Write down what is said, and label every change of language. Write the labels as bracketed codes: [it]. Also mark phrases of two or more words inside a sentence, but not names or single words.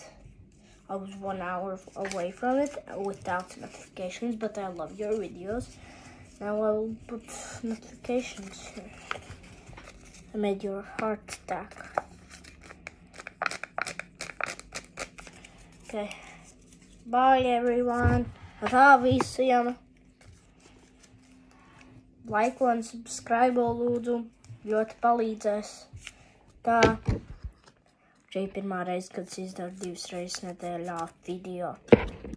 [en] I was 1 hour away from it without notifications, but I love your videos. Now I will put notifications here. I made your heart stack. Okay. Bye everyone. [lv] Atā visiem. Like un subscribe lūdzu. Ļoti palīdzēs. Tā. Šī pirmā reize, kad es izdaru 2 reizes nedēļā video.